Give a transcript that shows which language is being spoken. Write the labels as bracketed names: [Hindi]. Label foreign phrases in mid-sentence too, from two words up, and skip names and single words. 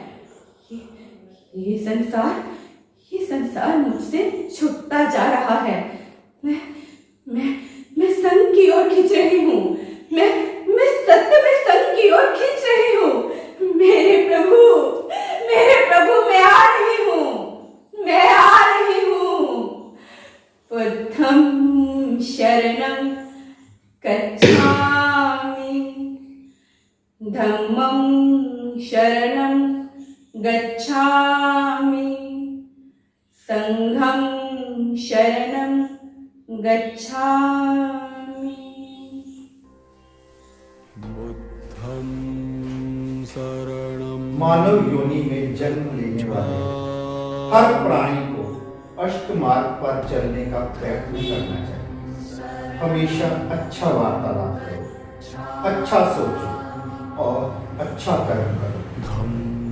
[Hindi] ये संसार मुझसे छूटता जा रहा है। मैं संग की ओर खींच रही हूँ। मैं सत्य में संग की ओर खींच रही हूँ। मेरे प्रभु, मैं आ रही हूँ। [Pali] बुद्धं शरणं गच्छामि, धम्मं शरणं गच्छामि, संघं शरणं गच्छामि। बुद्धं शरणं [Hindi] मानव योनि में जन्म लेने वाले हर प्राणी को अष्टमार्ग पर चलने का प्रयत्न करना चाहिए। हमेशा अच्छा वार्तालाप करो, अच्छा सोचो और अच्छा कर्म करो।